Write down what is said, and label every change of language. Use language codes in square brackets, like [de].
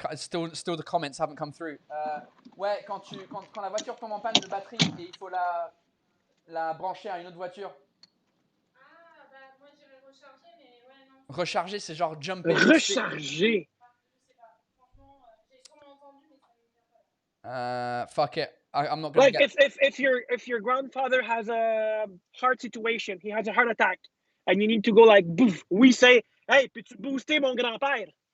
[en] Still the comments haven't come through. [fr] Ouais, quand la voiture tombe en panne de batterie et il faut la brancher à une autre voiture. Recharger, c'est genre jumper. Recharger. [en] Fuck it. I'm not gonna like if your grandfather has a heart situation, he has a heart attack, and you need to go like boof. We say, hey, [fr] peux-tu booster mon grand-père?